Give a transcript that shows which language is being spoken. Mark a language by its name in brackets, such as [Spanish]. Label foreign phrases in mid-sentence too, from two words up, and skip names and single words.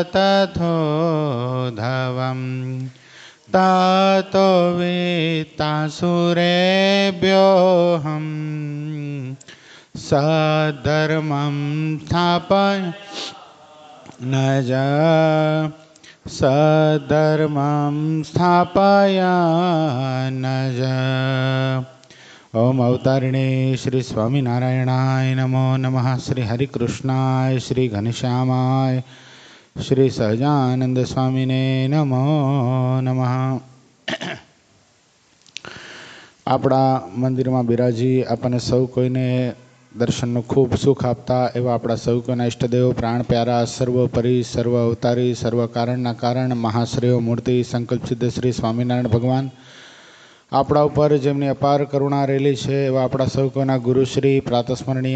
[Sanskrit] तथोधवं ततो वित्तासुरेभ्योऽहं सद्धर्मं स्थापय न सद्धर्मं स्थापयान ज। ओम अवतारिणे श्री स्वामीनारायणाय नमो नमः। श्री हरिकृष्णाय श्री घनश्यामाय श्री सहजानंद स्वामीने नमो नमः। [Gujarati] આપણા મંદિરમાં બિરાજી આપણને સૌ કોઈને દર્શનનું ખૂબ સુખ આપતા એવા આપણા સૌ કોઈના ઈષ્ટદેવ પ્રાણ પ્યારા સર્વોપરી સર્વ અવતારી સર્વ કારણના કારણ મહાશ્રેય મૂર્તિ સંકલ્પ સિદ્ધ શ્રી સ્વામિનારાયણ ભગવાન આપણા ઉપર જેમની અપાર કરુણા રહેલી છે એવા આપણા સૌ કોઈના ગુરુશ્રી પ્રાતસ્મરણીય